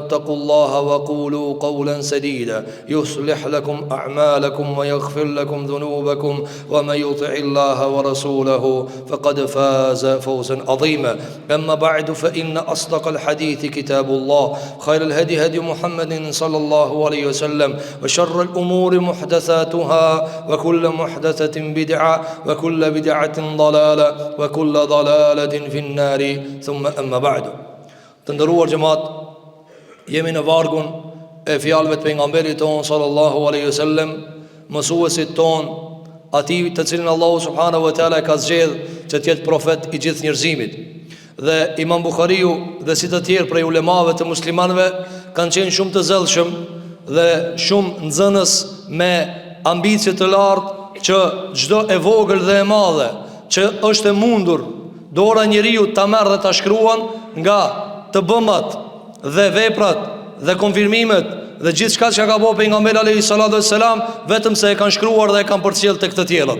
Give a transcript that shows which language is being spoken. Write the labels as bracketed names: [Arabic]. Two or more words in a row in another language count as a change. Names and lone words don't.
[Arabic] اتقوا الله وقولوا قولا سديدا يصلح لكم أعمالكم ويغفر لكم ذنوبكم ومن يطع الله ورسوله فقد فاز فوزا عظيما أما بعد فإن أصدق الحديث كتاب الله خير الهدي هدي محمد صلى الله عليه وسلم وشر الأمور محدثاتها وكل محدثة بدعة وكل بدعة ضلالة وكل ضلالة في النار ثم أما بعد [Albanian] të nderuar xhemat jemi në vargun e fjalëve të pejgamberit ton [Arabic] صلى الله عليه وسلم, [Albanian] mësuesit ton, atij të cilin Allahu [Arabic] سبحانه وتعالى [Albanian] ka zgjedh që të jetë profet i gjithë njerëzimit. Dhe Imam Buhariu dhe si të tjerë prej ulemave të muslimanëve kanë qenë shumë të zellshëm dhe shumë nxënës me ambicie të lartë që çdo e vogël dhe e madhe që është e mundur dora njeriu ta merr dhe ta shkruan nga të bëmat dhe veprat dhe konfirmimet dhe gjithë shka që ka bo pejgamberi [Arabic] عليه الصلاة والسلام, [Albanian] vetëm se e kanë shkruar dhe e kanë përcjell tek të tjerët.